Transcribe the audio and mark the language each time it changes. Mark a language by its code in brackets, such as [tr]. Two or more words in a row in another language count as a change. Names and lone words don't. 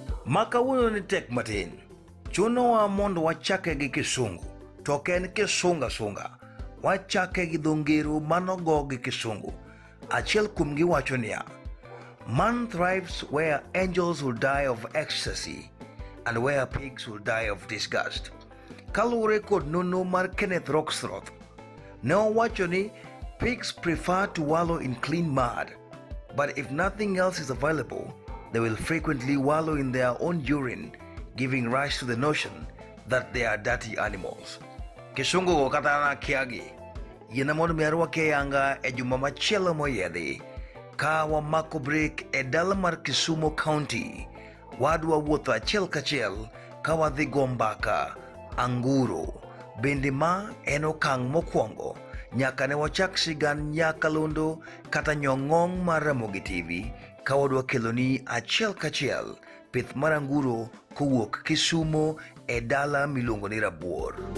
[luo] Makawuono ni tek matin. Chunowa mondo wachake gi Kisungu, to ok en kisunga sunga. Wachake gi dho ngero manogo gi Kisungu. Achiel kuomgi wacho niya: [en] man thrives where angels will die of ecstasy and where pigs will die of disgust. [luo] Kaluwore kod nonro mar Kenneth Roxroth, ne owacho ni [en] pigs prefer to wallow in clean mud, but if nothing else is available, they will frequently wallow in their own urine, giving rise to the notion that they are dirty animals. [luo] Kisungu go kata na kiagi, yena mondo miarwake yanga e juma machielo moyedhi, ka wamako break e dala mar Kisumo County, wadwa wuotho achiel kachiel ka wadhi go mbaka Anguro. Bende ma en okang' mokwongo nyaka ne wachak sigand nyakalondo kata nyong'ong mar Ramogi TV ka wadwa keloni achiel kachiel pith mar anguro kowuok Kisumo e dala miluongo ni Rabuor.